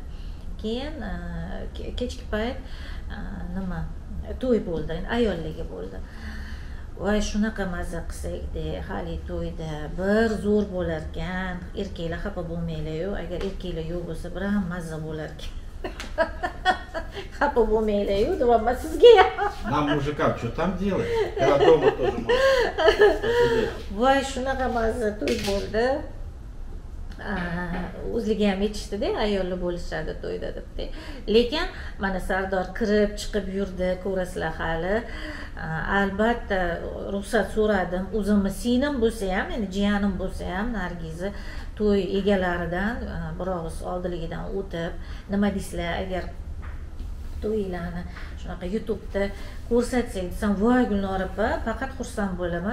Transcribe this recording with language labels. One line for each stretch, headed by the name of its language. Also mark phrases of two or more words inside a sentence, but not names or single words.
Uzbek: Keyin kechki payt nima to'y bo'ldi, ayollarga bo'ldi. Voy shunaqa mazza qilsak-da, hali to'yda bir zo'r bo'lar ekan. Erkaklar xafa bo'lmanglar-yu, agar erkaklar yo'q bo'lsa, bir ham mazza bo'lar ekan. Xafa bo'lmanglar-yu, deyapman sizga ham.
Russian: Нам, мужикам, что там делать? Когда дома тоже можно посидеть.
Uzbek: Voy shunaqa mazza to'y bo'ldi. O'zligi ham aytishdi-da, ayollar bo'lishadi to'yda debdi. Lekin mana Sardor kirib chiqib yurdi, ko'rasizlar hali. Albatta ruxsat so'radim. O'zimni singlim bo'lsa ham, endi jiyanim bo'lsa ham, Nargiza to'y egalaridan biroz oldiligidan o'tib, nima deysizlar, agar to'ylarni shunaqa YouTube'da ko'rsatsak desam, voy Gulnora opa, faqat xursand bo'laman.